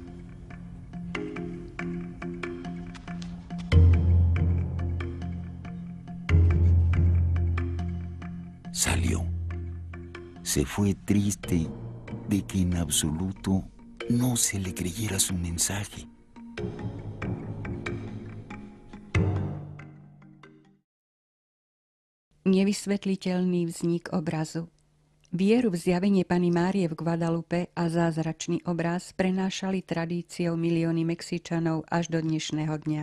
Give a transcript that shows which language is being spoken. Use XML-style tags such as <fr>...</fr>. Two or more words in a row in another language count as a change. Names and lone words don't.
<es>Salió. Se fue triste de que en absoluto no se le creyera su mensaje.</es> <sk>Nevysvetliteľný vznik obrazu. Vieru v zjavenie Panny Márie v Guadalupe a zázračný obraz prenášali tradíciou milióny Mexičanov až do dnešného dňa.</sk>